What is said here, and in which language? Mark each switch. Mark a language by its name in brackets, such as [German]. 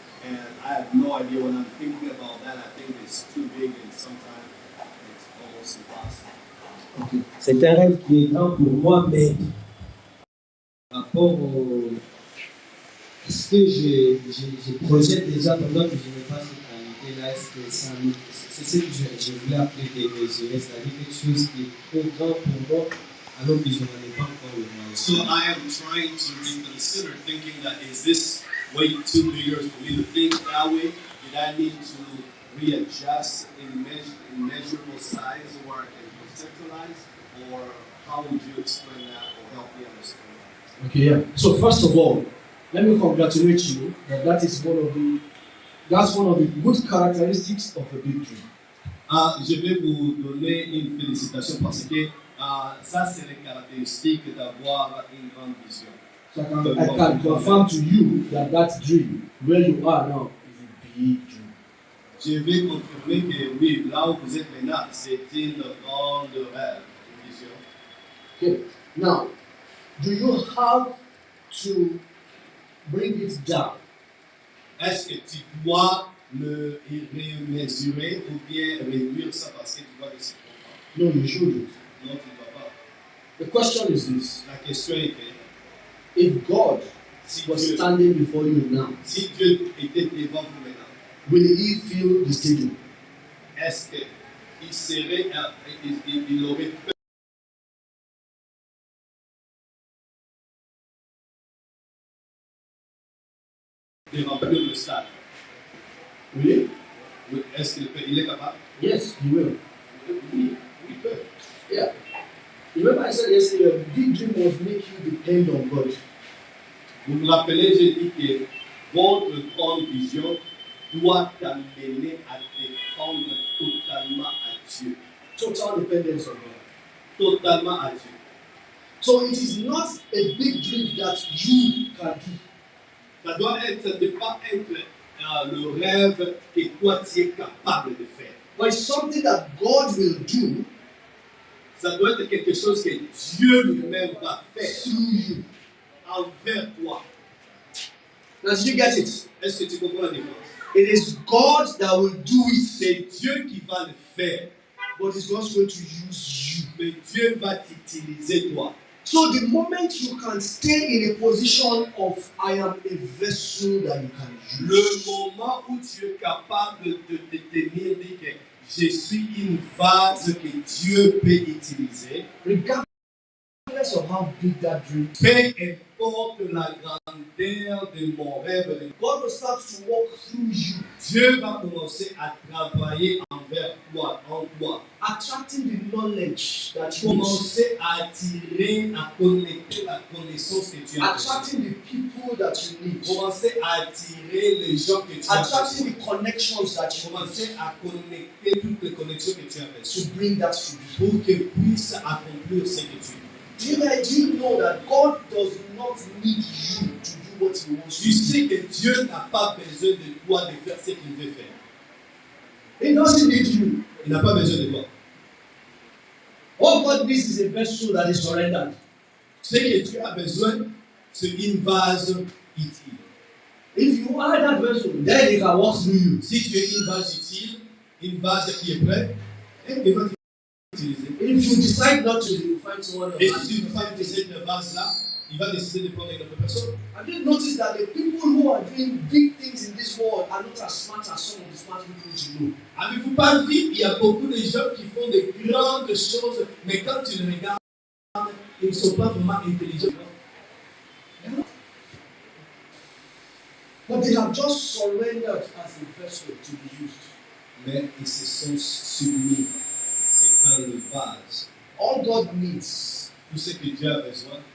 [English] And I have no idea when I'm thinking about that. I think it's too big and sometimes it's almost impossible. [French] C'est un rêve qui est grand pour moi, mais par rapport au... Est-ce que je projette déjà pendant que je n'ai pas cette qualité-là, est-ce que ça c'est ce que je voulais appeler démesuré, c'est-à-dire quelque chose qui est trop grand pour moi, alors que je n'en ai pas encore le moyen. [English] So I am trying to reconsider thinking that is this way too bigger for me to think that way? Did I need to readjust in measurable size or I can conceptualize? Or how would you explain that or help me understand that? Okay, yeah. So first of all, let me congratulate you that that's one of the good characteristics of a big dream. [French] Je vais vous donner une félicitation parce que ça, c'est les caractéristiques d'avoir une grande vision. [English] So I can confirm to you that dream, where you are now, is a big dream. [French] Je vais confirmer que oui, là où vous êtes maintenant, c'est une grande rêve, une vision. [English] Okay. Now, do you have to bring it down? [French] Est-ce que tu dois le mesurer ou bien réduire ça parce que tu vois que c'est trop grand? [English] No, you shouldn't. [French] Non, tu ne dois pas. [English] The question is this. [French] La question est que [English] if God was standing before you now, [French] si Dieu était devant vous maintenant, [English] will he fill the stadium? [French] Est-ce qu'il serait, il aurait peur de remplir le stade? Oui. Est-ce qu'il est capable? [English] Yes, he will. [French] Oui, il peut. [English] Yeah. Remember I said yesterday, a big dream must make you depend on God. [French] Vous vous rappelez, j'ai dit que votre grande vision doit t'amener à dépendre totalement à Dieu. [English] Total dependence on God. [French] Totalement à Dieu. [English] So it is not a big dream that you can do. [French] Ça doit être, ne pas être le rêve que toi tu es capable de faire. [English] But it's something that God will do. [French] Ça doit être quelque chose que Dieu lui-même va faire [English] through you. [French] Envers toi. [English] Now, did you get it? [French] Est-ce que tu comprends la différence? [English] It is God that will do it. [French] C'est Dieu qui va le faire. [English] But He's not going to use you. [French] Mais Dieu va t'utiliser toi. [English] So the moment you can stay in a position of I am a vessel that you can use. [French] Le moment où tu es capable de te tenir, dit que je suis une vase que Dieu peut utiliser. [English] Regardless of how big that dream is. [French] Peu importe la grandeur de mon rêve, [English] God will start to walk through you. [French] Dieu va commencer à travailler envers toi, en toi. [English] Attracting the knowledge that you [French] Commencer à attirer, à connecter la connaissance que tu as. [English] Attracting the people that you need. [French] Commencer à attirer les gens que tu as. [English] Attracting the connections that you [French] Commencer à connecter toutes les connexions que tu as [English] to bring that to you. [French] Pour que puisse accomplir ce que tu veux. [English] Do you know that God does not need you to do what He wants to do? [French] Tu sais que Dieu n'a pas besoin de toi de faire ce qu'il veut faire. [English] He doesn't need you. [French] Il n'a pas besoin de toi. [English] What God needs is a vessel that is surrendered. [French] Ce que Dieu a besoin, c'est une vase utile. [English] If you are that vessel, then He can walk through you. [French] Si tu es une vase utile, une vase qui est prête, il va t'utiliser. [English] If you decide not to, you find someone else. [French] Et si tu décides de cette vase-là, il va décider de prendre une autre personne. [English] Have you noticed that the people who are doing big things in this world are not as smart as some of the smart people you know? [French] Avez-vous pas vu, il y a beaucoup de gens qui font de grandes choses, mais quand tu les regardes, ils ne sont pas vraiment intelligents. [English] But they have just surrendered as a vessel to be used. [French] Mais ils se sont soumis étant le vase. [English] All God needs [French] Tout ce que Dieu a besoin,